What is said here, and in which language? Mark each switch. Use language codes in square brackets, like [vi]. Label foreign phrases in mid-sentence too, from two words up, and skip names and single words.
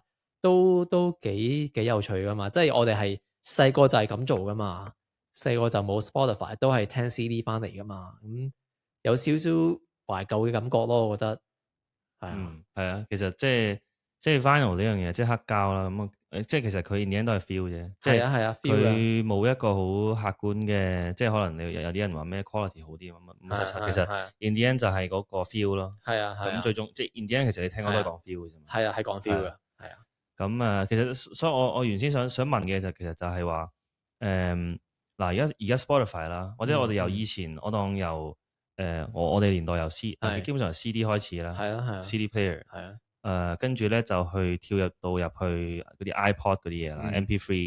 [yue] 都幾有趣噶嘛，即係我哋係細個就係咁做噶嘛，細個就冇 Spotify 都係聽 CD 翻嚟噶嘛，咁有少少懷舊嘅感覺咯，我覺得係啊，係啊，其實即係 vinyl 呢樣嘢，即係黑膠啦，咁即係其實佢 [en] in the end [yue] 都係 feel 啫，即係佢冇一個好客觀嘅，即係可能你有啲人話咩 quality 好啲咁其實 [en] in the end [yue] 就係嗰個 feel 咯，係啊，咁最終即係 [en] in the end [yue] 其實你聽歌都係講 feel 嘅啫嘛，係啊，係講 feel 嘅，係啊。咁其實所以我原先想問嘅其實就係話嗱而家 Spotify 啦，或者我哋由以前我當由我哋年代由基本上由 CD 開始啦，係啊， [en] CD player [yue] 係啊，跟住咧就去跳入去嗰啲 iPod 嗰啲嘢啦，MP3